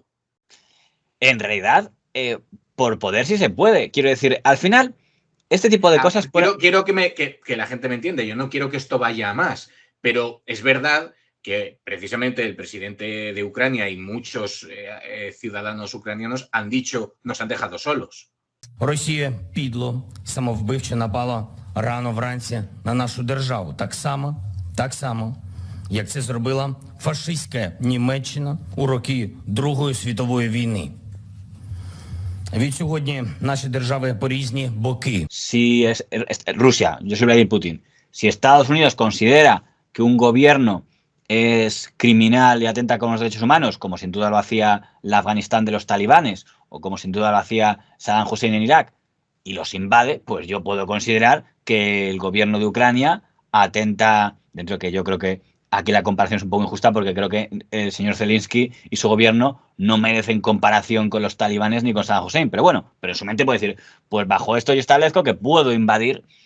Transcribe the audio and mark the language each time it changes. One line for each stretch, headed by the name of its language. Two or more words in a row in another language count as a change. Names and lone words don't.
Spanish: En realidad, por poder sí se puede. Quiero decir, al final, este tipo de cosas... Quiero que la gente me entienda. Yo no quiero que esto vaya a más, pero es verdad que precisamente el presidente de Ucrania y muchos ciudadanos ucranianos han dicho, nos han dejado solos.
Ukrainian: Росія підло, самовбивче напала рано вранці на нашу державу. Так само, як це зробила фашистська Німеччина у роки Другої світової війни. Від сьогодні наші держави по різні боки.
Spanish: Si Rusia, yo soy Vladimir Putin, si Estados Unidos considera que un gobierno es criminal y atenta con los derechos humanos, como sin duda lo hacía la Afganistán de los talibanes, o como sin duda lo hacía Saddam Hussein en Irak, y los invade, pues yo puedo considerar que el gobierno de Ucrania atenta, dentro de que yo creo que aquí la comparación es un poco injusta, porque creo que el señor Zelensky y su gobierno no merecen comparación con los talibanes ni con Saddam Hussein, pero bueno, pero en su mente puede decir, pues bajo esto yo establezco que puedo invadir